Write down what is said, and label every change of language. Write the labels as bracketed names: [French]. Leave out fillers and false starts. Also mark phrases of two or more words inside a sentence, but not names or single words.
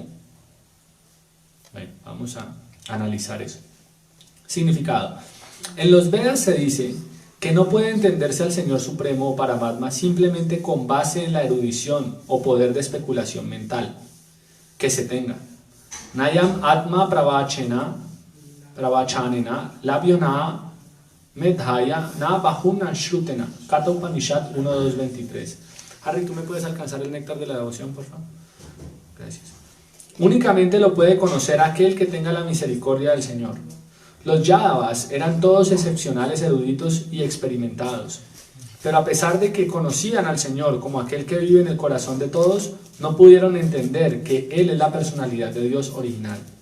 [Spanish] Bueno, vamos a analizar eso. Significado. En los Vedas se dice que no puede entenderse al Señor Supremo o Paramatma simplemente con base en la erudición o poder de especulación mental que se tenga. [Sanskrit] Nayam Atma Pravachena pravachanena labyona medhaya na bahuna shrutena. [Spanish] Kata Upanishad 1.2.23. Harry, ¿tú me puedes alcanzar el néctar de la devoción, por favor? Gracias. Únicamente lo puede conocer aquel que tenga la misericordia del Señor. Los Yadavas eran todos excepcionales, eruditos y experimentados, pero a pesar de que conocían al Señor como aquel que vive en el corazón de todos, no pudieron entender que Él es la personalidad de Dios original.